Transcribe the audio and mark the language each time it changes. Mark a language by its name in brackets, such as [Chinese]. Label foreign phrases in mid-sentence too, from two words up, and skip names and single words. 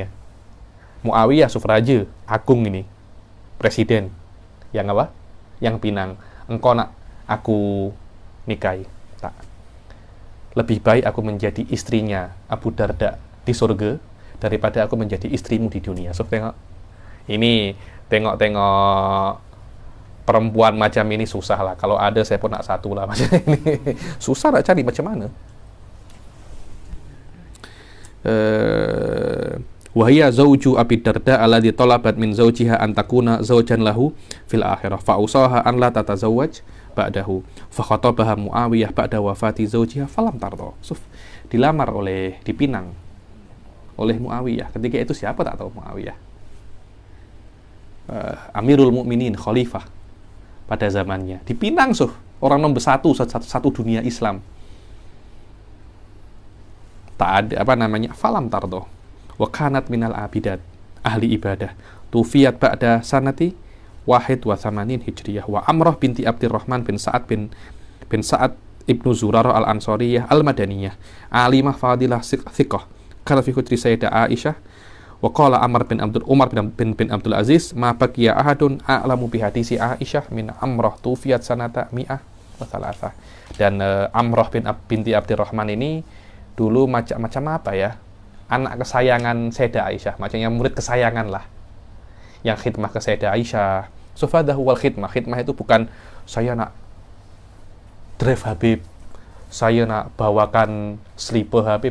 [Malay] Muawiyah, raja agung ini, presiden. Yang apa? Yang pinang. Engkau nak aku nikahi. Tak. Lebih baik aku menjadi istrinya Abu Darda di surga daripada aku menjadi istrimu di dunia. So, tengok. Ini, tengok perempuan macam ini susah lah. Kalau ada, saya pun nak satu lah macam ini. Susah nak cari macam mana. [Arabic] وهي زوج أبي الدرداء الذي طلبت من زوجها أن تكون زوجا له في الآخرة فأوصاها أن لا تتزوج بعده فخطبها معاوية بعد وفاة زوجها فلم ترض. [Malay] Dilamar dipinang oleh Muawiyah. Ketika itu siapa tak tahu Muawiyah. Amirul Mukminin, khalifah pada zamannya. Dipinang orang nomor satu dunia Islam. Tak ada [Arabic] فلم ترض. وكانت من العابدات, [Malay] ahli ibadah. [Arabic] توفيت بعد سنة واحد وثمانين هجرية. Wa Amrah binti Abdurrahman bin Sa'ad bin Sa'ad ibnu Zurarah al-Ansariyah al-Madaniyah. عالمة فاضلة ثقة. كانت في حجر Sayyidah Aisyah. وقال عمر بن عبد العزيز ما بقي أحد أعلم بحديث عائشة من عمرة توفيت سنة مائة وثلاثة. [Malay] Dan Amrah binti Abdurrahman ini dulu macam apa ya? Anak kesayangan Sayyidah Aisyah, macamnya murid kesayangan lah. Yang khidmah ke Sayyidah Aisyah. Sufadahu wal khidmah. Khidmah itu bukan saya nak drive Habib, saya nak bawakan slipper Habib.